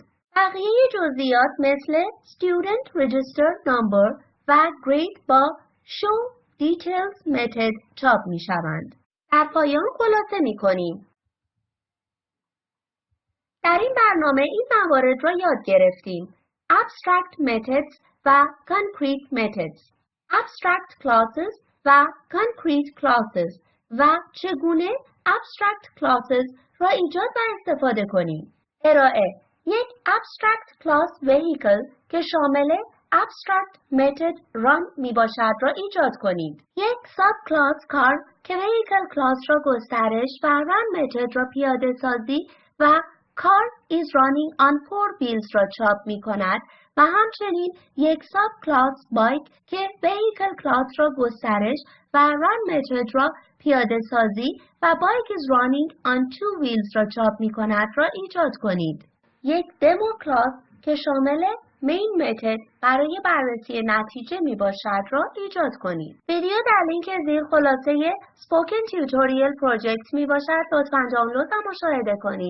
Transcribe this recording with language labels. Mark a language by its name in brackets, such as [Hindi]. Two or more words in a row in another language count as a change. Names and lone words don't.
[Persian] بقیه جزئیات مثل [English] student register number [Persian] و grade با showDetails متد چاپ می شوند. در پایان خلاصه می کنیم. در این برنامه این موارد را یاد گرفتیم. [English] Abstract methods [Persian] و [English] concrete methods، abstract classes [Persian] و [English] concrete classes [Persian] و چگونه [English] abstract classes [Persian] را ایجاد و استفاده کنیم. ارائه یک [English] abstract class vehicle [Persian] که شامل [English] abstract method run [Persian] می باشد را ایجاد کنید. یک [English] sub class car [Persian] که [English] vehicle class [Persian] را گسترش و [English] run method [Persian] را پیاده سازی و [English] car is running on 4 wheels [Persian] را چاپ می کند و همچنین یک [English] sub class bike [Persian] که [English] vehicle class [Persian] را گسترش و [English] run method [Persian] را پیاده سازی و [English] bike is running on 2 wheels [Persian] را چاپ می کند را ایجاد کنید. یک [English] demo class [Persian] که شامل [English] main method [Persian] برای بررسی نتیجه می باشد را ایجاد کنید. ویدیو در لینک زیر خلاصه Spoken Tutorial Project می باشد. لطفاً دانلود و مشاهده کنید.